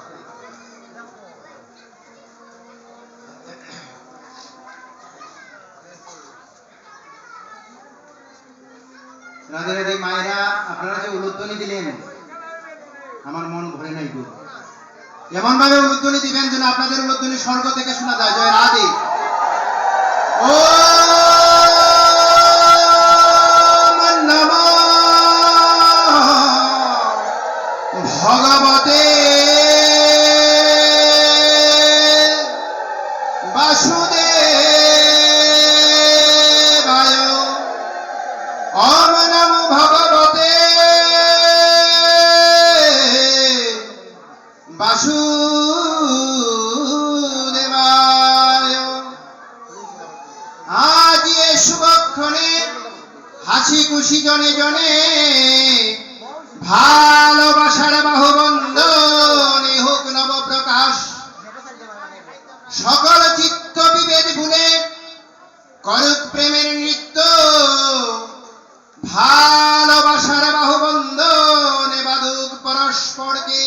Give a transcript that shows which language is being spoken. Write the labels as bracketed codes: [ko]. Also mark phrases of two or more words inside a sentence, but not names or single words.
[bn] রাধে রাধে মায়েরা, আপনারা যে উলুধ্বনি দিলেন আমার মন ভরে নাই গো। এমন ভাবে উলুধ্বনি দিবেন যেন আপনাদের উলুধ্বনি স্বর্গ থেকে শোনা যায়। জয় রাধে। ও [sa] ভগবতে বাসুদেবায়, ওম নমো ভগবতে বাসুদেবায়। [bn] আজ এ শুভক্ষণে হাসি খুশি জনে জনে ভালোবাসার বাহুবন্ধনে হোক নব প্রকাশ। সকল চিত্ত বিভেদ ভুলে করুক প্রেমের নৃত্য, ভালোবাসার বাহুবন্ধনে বাঁধুক পরস্পরকে।